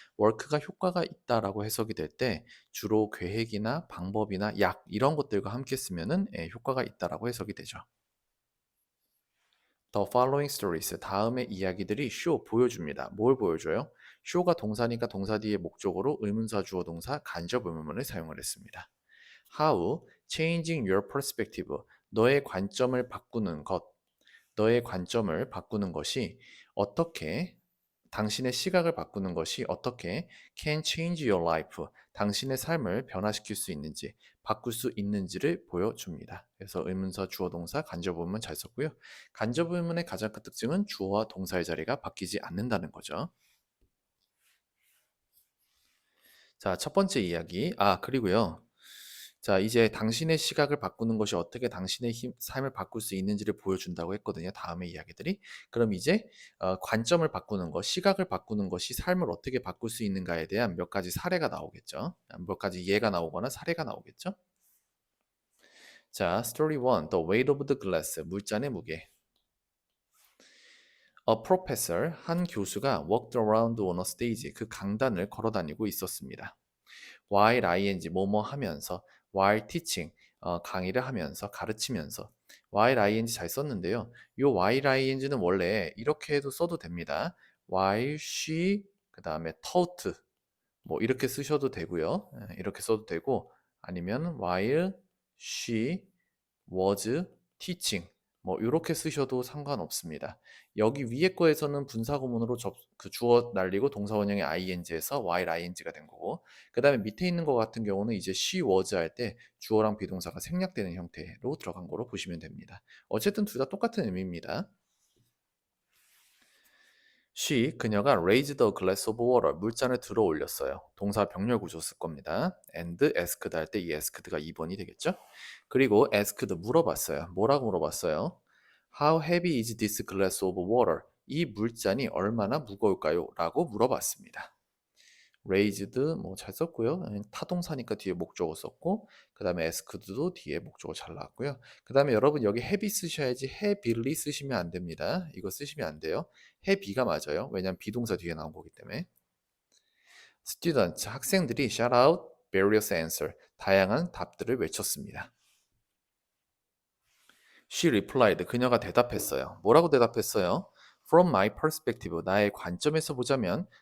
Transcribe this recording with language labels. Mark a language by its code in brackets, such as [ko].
[ko] work가 효과가 있다라고 해석이 될 때 주로 계획이나 방법이나 약 이런 것들과 함께 쓰면은 효과가 있다라고 해석이 되죠. [en] The following stories. [ko] 다음의 이야기들이 show 보여줍니다. 뭘 보여줘요? show가 동사니까 동사 뒤에 목적어로 의문사 주어 동사 간접 의문문을 사용을 했습니다. [en] How changing your perspective. [ko] 너의 관점을 바꾸는 것. 너의 관점을 바꾸는 것이 어떻게 당신의 시각을 바꾸는 것이 어떻게 [en] can change your life. [ko] 당신의 삶을 변화시킬 수 있는지, 바꿀 수 있는지를 보여줍니다. 그래서 의문사, 주어, 동사, 간접 의문 잘 썼고요. 간접 의문의 가장 큰 특징은 주어와 동사의 자리가 바뀌지 않는다는 거죠. 자, 첫 번째 이야기. 그리고요. 자, 이제 당신의 시각을 바꾸는 것이 어떻게 당신의 삶을 바꿀 수 있는지를 보여준다고 했거든요. 다음의 이야기들이. 그럼 이제 관점을 바꾸는 것, 시각을 바꾸는 것이 삶을 어떻게 바꿀 수 있는가에 대한 몇 가지 사례가 나오겠죠. 몇 가지 예가 나오거나 사례가 나오겠죠. [en] 자, Story 1, The Weight of the Glass, [ko] 물잔의 무게. [en] A professor, [ko] 한 교수가 [en] walked around on a stage, [ko] 그 강단을 걸어 다니고 있었습니다. while ing 뭐뭐 하면서 [en] while teaching [ko] 강의를 하면서 가르치면서 while ing 잘 썼는데요. 요 while ing는 원래 이렇게 해도 써도 됩니다. while she 그다음에 taught 뭐 이렇게 쓰셔도 되고요. 이렇게 써도 되고 아니면 [en] while she was teaching [ko] 뭐 이렇게 쓰셔도 상관없습니다. 여기 위에 거에서는 분사구문으로 그 주어 날리고 동사 원형의 ing에서 while ing가 된 거고 그 다음에 밑에 있는 거 같은 경우는 이제 she was 할 때 주어랑 비동사가 생략되는 형태로 들어간 거로 보시면 됩니다. 어쨌든 둘 다 똑같은 의미입니다. 그녀가 [en] raised a glass of water, [ko] 물잔을 들어 올렸어요. 동사 병렬 구조 쓸 겁니다. and asked 할 때 이 asked가 2번이 되겠죠? 그리고 asked 물어봤어요. 뭐라고 물어봤어요? [en] How heavy is this glass of water? [ko] 이 물잔이 얼마나 무거울까요? 라고 물어봤습니다. raised 뭐 잘 썼고요. 타동사니까 뒤에 목적어 썼고 그 다음에 asked도 뒤에 목적어 잘 나왔고요. 그 다음에 여러분 여기 heavy 쓰셔야지 heavily 쓰시면 안 됩니다. 이거 쓰시면 안 돼요. heavy가 맞아요. 왜냐하면 비동사 뒤에 나온 거기 때문에. [en] students [ko] 학생들이 [en] shout out various answer [ko] 다양한 답들을 외쳤습니다. [en] She replied [ko] 그녀가 대답했어요. 뭐라고 대답했어요? [en] From my perspective [ko] 나의 관점에서 보자면